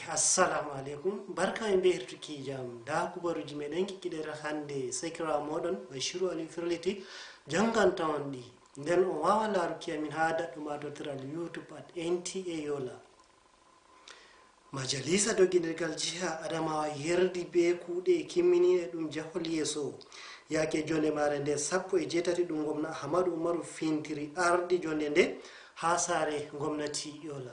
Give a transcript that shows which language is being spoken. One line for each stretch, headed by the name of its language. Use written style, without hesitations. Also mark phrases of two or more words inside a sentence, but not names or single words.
Arabic: السلام عليكم
Fula: barka en be hertuki jam da kubaruji meɗen kikkidere hande sekira moɗon Bashiru Ali Firliti janganta on ɗi nden on wawa laruki amin ha daɗɗumatotiral YouTube at NTA Yola. Majalisa doginirgal jiha Adamawa yerdi be kuuɗe kimminiɗe ɗum jahol yeeso yake jonde mare nde 17 ɗum gomna Ahmadu Umaru Fintiri ardi jonde nde ha sare gomnati Yola.